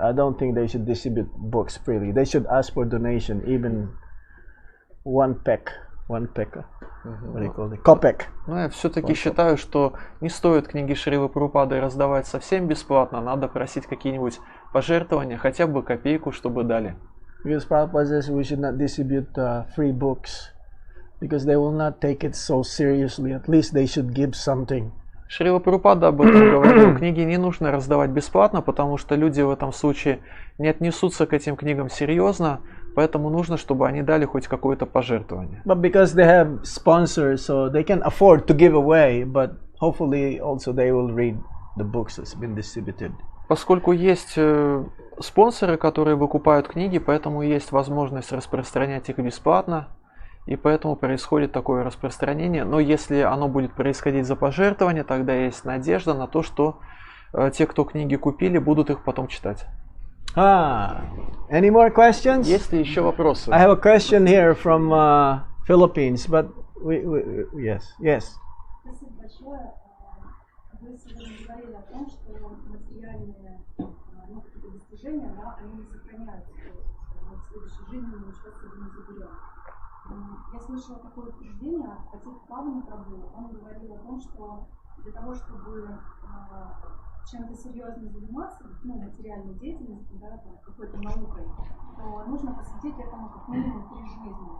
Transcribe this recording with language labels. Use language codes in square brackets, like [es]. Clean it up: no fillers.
[en] I don't think they should distribute books freely. They should ask for donation, even one peck. What do you call it? Kopek. [ru] Ну, я все-таки считаю, что не стоит книги Шрилы Прабхупады раздавать совсем бесплатно. Надо просить какие-нибудь пожертвования, хотя бы копейку, чтобы дали. [en] Because Prabhupada says we should not distribute free books, because they will not take it so seriously. At least they should give something. [ru] Шрила Прабхупада об этом говорил. Книги не нужно раздавать бесплатно, потому что люди в этом случае не отнесутся к этим книгам серьезно, поэтому нужно, чтобы они дали хоть какое-то пожертвование. [en] But because they have sponsors, so they can afford to give away, but hopefully also they will read the books that's been distributed. [ru] Поскольку есть спонсоры, которые выкупают книги, поэтому есть возможность распространять их бесплатно, и поэтому происходит такое распространение. Но если оно будет происходить за пожертвование, тогда есть надежда на то, что те, кто книги купили, будут их потом читать. [en] Any more questions? [ru] Есть ли еще вопросы? [en] I have a question here from Philippines, but yes. [ru] Спасибо большое. Вы сегодня говорили о том, что материальные какие-то достижения, да, они не сохраняются в следующей жизни, мы ничего с собой не заберем. Я слышала такое утверждение от отца Павла Прабhu. Он говорил о том, что для того, чтобы чем-то серьезно заниматься, материальной деятельностью, да, какой-то наукой, то нужно посвятить этому как минимум 3 жизни.